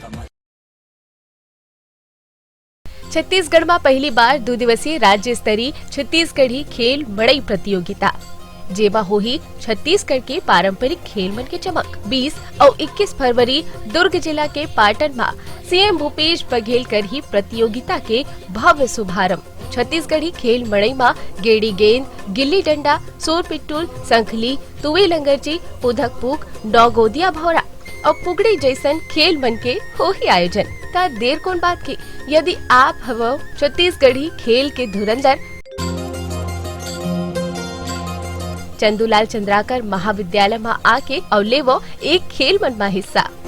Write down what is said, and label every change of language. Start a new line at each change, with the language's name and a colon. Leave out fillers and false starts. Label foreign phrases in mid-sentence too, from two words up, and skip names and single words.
Chhattisgarhi: छत्तीसगढ़ में पहली बार 2 दिवसीय राज्य स्तरीय छत्तीसगढ़ी खेल मड़ई प्रतियोगिता जेमा होही छत्तीसगढ़ के पारंपरिक खेल मन के चमक। 20 और 21 फरवरी दुर्ग जिला के पाटन में सीएम भूपेश बघेल कर ही प्रतियोगिता के भव्य शुभारंभ। छत्तीसगढ़ी खेल मड़ई में गेड़ी गेंद, गिल्ली डंडा, सोर पिट्टूल, संखली, तुवे लंगरजी, उधक पुक, डॉगोदिया भौरा, और पुगड़ी जैसन खेल मन के हो ही आयोजन। ता देर कौन बात की, यदि आप हवो छत्तीसगढ़ी खेल के धुरंधर चंदूलाल चंद्राकर महाविद्यालय में आके और लेवो एक खेल मन में हिस्सा।